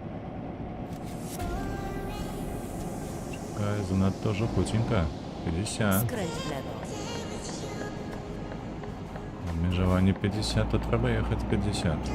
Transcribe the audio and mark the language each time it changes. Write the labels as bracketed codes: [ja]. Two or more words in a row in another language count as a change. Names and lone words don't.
[uk] Чекай, занадто жопутенько. 50. [pl] Skręć w lewo. [uk] Обмежування 50, то треба їхати 50.